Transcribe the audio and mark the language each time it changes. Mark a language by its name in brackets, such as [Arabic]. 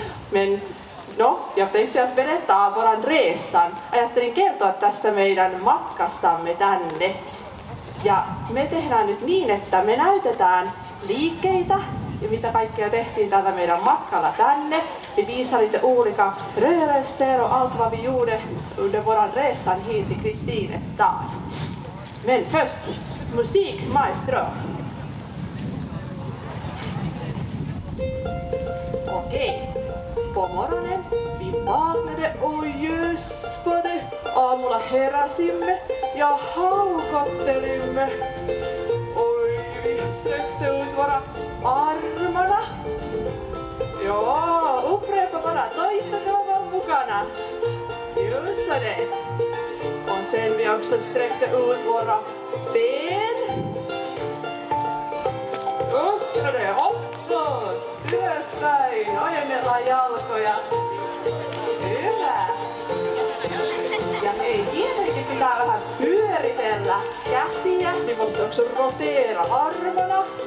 [Swedish] Men no, jag tänkte att berätta våran resan. [Finnish] Ajattelin kertoa tästä meidän matkastamme tänne. Ja me tehdään nyt niin, että me näytetään liikkeitä ja mitä kaikkea tehtiin tällä meidän matkalla tänne. [Swedish] Vi visar lite olika rörelser och allt vad vi gjorde under våran resan hit till Kristinestad. Men först, musik maestro. Okei. På morgonen vi vaknade och jöspade. [Finnish] Aamulla heräsimme ja haukottelimme. [Swedish] Oj, vi sträckte ut våra armarna. Ja, upprepa bara, [Finnish] toistakaa vaan mukana. [Swedish] Just så det. Och sen vi också sträckte ut våra ben. Just så det, uppåt. [Finnish] Ylöspäin, ojennetaan jalkoja. Hyvä. Ja hei, tietenkin pitää vähän pyöritellä käsiä. [Swedish] Vi måste också rotera armarna.